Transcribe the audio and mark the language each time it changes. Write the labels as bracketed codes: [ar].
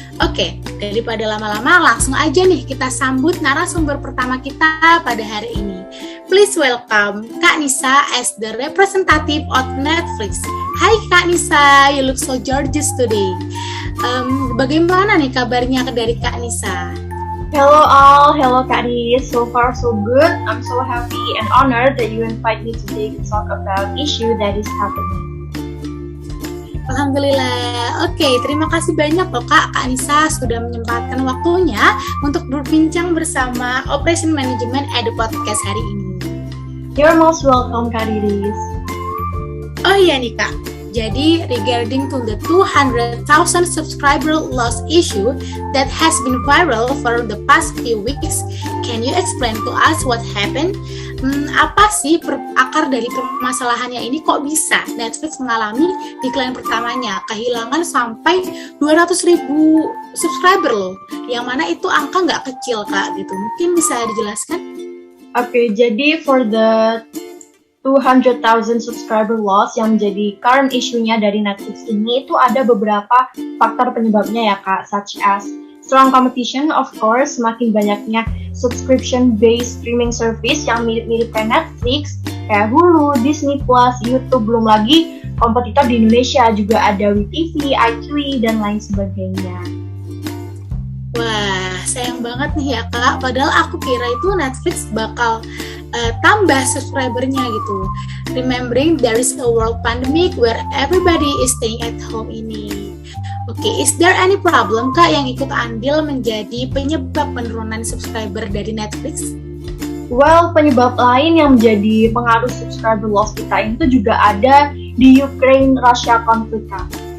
[id] Oke, daripada lama-lama langsung aja nih kita sambut narasumber pertama kita pada hari ini. [en] Please welcome Kak Nisa as the representative of Netflix. Hai Kak Nisa, you look so gorgeous today. [id] Bagaimana nih kabarnya dari Kak Nisa? [en] Hello all, hello Kak Riz. So far so good. I'm so happy and honored that you invite me today to talk about issue that is happening. [id] Alhamdulillah. Oke, terima kasih banyak loh Kak Nisa sudah menyempatkan waktunya untuk berbincang bersama Operation Management Edu Podcast hari ini. [en] You're most welcome Kak Riz. [id] Oh iya nih Kak, jadi [en] regarding to the 200,000 subscriber loss issue that has been viral for the past few weeks, can you explain to us what happened? [id] Apa sih akar dari permasalahannya ini, kok bisa Netflix mengalami decline pertamanya, kehilangan sampai 200,000 subscriber loh, yang mana itu angka nggak kecil Kak gitu, mungkin bisa dijelaskan? Oke, jadi [en] for the 200,000 subscriber loss [id] yang menjadi current issue-nya dari Netflix ini, itu ada beberapa faktor penyebabnya ya Kak, [en] such as strong competition, of course, [id] semakin banyaknya subscription-based streaming service yang mirip-mirip kayak Netflix, kayak Hulu, Disney+, YouTube, belum lagi kompetitor di Indonesia juga ada WeTV, iQIYI, dan lain sebagainya. Wah, sayang banget nih ya Kak, padahal aku kira itu Netflix bakal tambah subscribernya gitu. [en] Remembering there is a world pandemic where everybody is staying at home ini. [id] Oke, [en] is there any problem [id] Kak yang ikut andil menjadi penyebab penurunan subscriber dari Netflix? Well, penyebab lain yang menjadi pengaruh subscriber loss kita itu juga ada di Ukraine-Russia konflik Kak.